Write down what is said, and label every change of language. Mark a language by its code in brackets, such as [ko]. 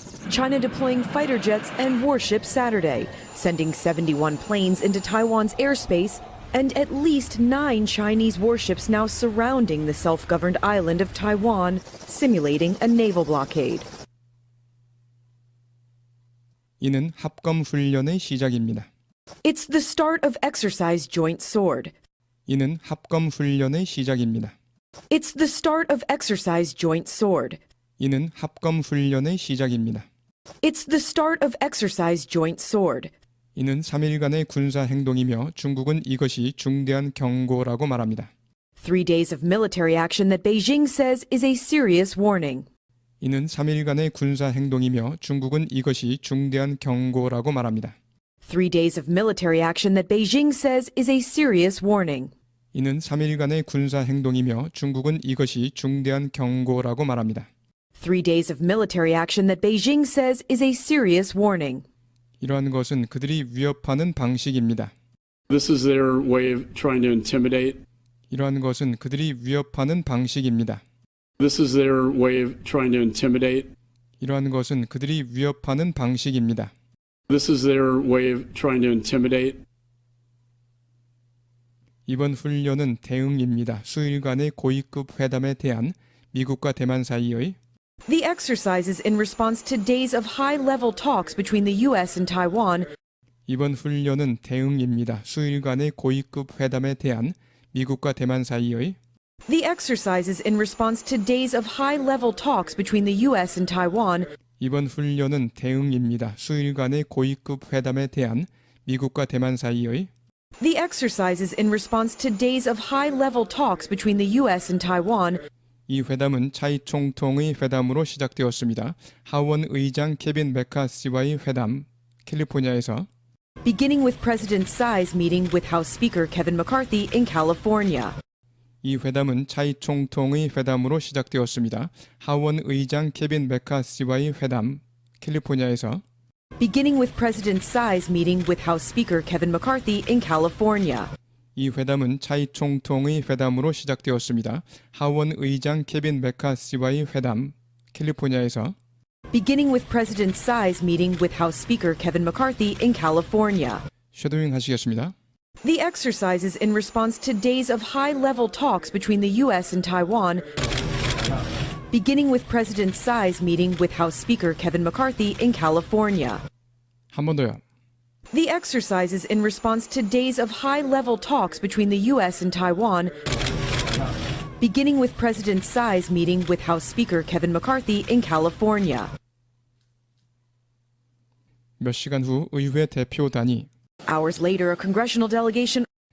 [en] China deploying fighter jets and warships Saturday, sending 71 planes into Taiwan's airspace, and at least 9 Chinese warships now surrounding the self-governed island of Taiwan, simulating a naval blockade. [ko] 이는 합검 훈련의 시작입니다. [en] It's the start of exercise Joint Sword. [ko] 이는 합검 훈련의 시작입니다. [en] It's the start of exercise Joint Sword. [ko] 이는 합검 훈련의 시작입니다. [en] It's the start of exercise Joint Sword. [ko] 이는 3일간의 군사 행동이며 중국은 이것이 중대한 경고라고 말합니다. [en] 3 days of military action that Beijing says is a serious warning. [ko] 이는 3일간의 군사 행동이며 중국은 이것이 중대한 경고라고 말합니다. [en] 3 days of military action that Beijing says is a serious warning. [ko] 이는 3일간의 군사 행동이며 중국은 이것이 중대한 경고라고 말합니다. [en] 3 days of military action that Beijing says is a serious warning. [ko] 이러한 것은 그들이 위협하는 방식입니다. [en] This is their way of trying to intimidate. [ko] 이러한 것은 그들이 위협하는 방식입니다. [en] This is their way of trying to intimidate. [ko] 이러한 것은 그들이 위협하는 방식입니다. [en] This is their way of trying to intimidate. [ko] 이번 훈련은 대응입니다. 수일간의 고위급 회담에 대한 미국과 대만 사이의 [en] The exercise is in response to days of high-level talks between the U.S. and Taiwan. [ko] 이번 훈련은 대응입니다. 수일간의 고위급 회담에 대한 미국과 대만 사이의 [en] The exercise is in response to days of high-level talks between the U.S. and Taiwan. [ko] 이번 훈련은 대응입니다. 수일간의 고위급 회담에 대한 미국과 대만 사이의 [en] The exercise is in response to days of high-level talks between the U.S. and Taiwan. [ko] 이 회담은 차이 총통의 회담으로 시작되었습니다. 하원 의장 케빈 메카시와의 회담, 캘리포니아에서 [en] Beginning with President Tsai's meeting with House Speaker Kevin McCarthy in California. [ko] 이 회담은 차이 총통의 회담으로 시작되었습니다. 하원 의장 케빈 메카시와의 회담, 캘리포니아에서 [en] Beginning with President Tsai's meeting with House Speaker Kevin McCarthy in California. [ko] 이 회담은 차이 총통의 회담으로 시작되었습니다. 하원 의장 케빈 메카시와의 회담, 캘리포니아에서 [en] Beginning with President Tsai's meeting with House Speaker Kevin McCarthy in California. [ko] 쉐도잉 하시겠습니다. [en] The exercise is in response to days of high-level talks between the U.S. and Taiwan. Beginning with President Tsai's meeting with House Speaker Kevin McCarthy in California. [ko] 한 번 더요. [en] The exercise is in response to days of high-level talks between the U.S. and Taiwan. Beginning with President Tsai's meeting with House Speaker Kevin McCarthy in California. [ko] 몇 시간 후 의회 대표단이 [en] Hours later, a congressional delegation.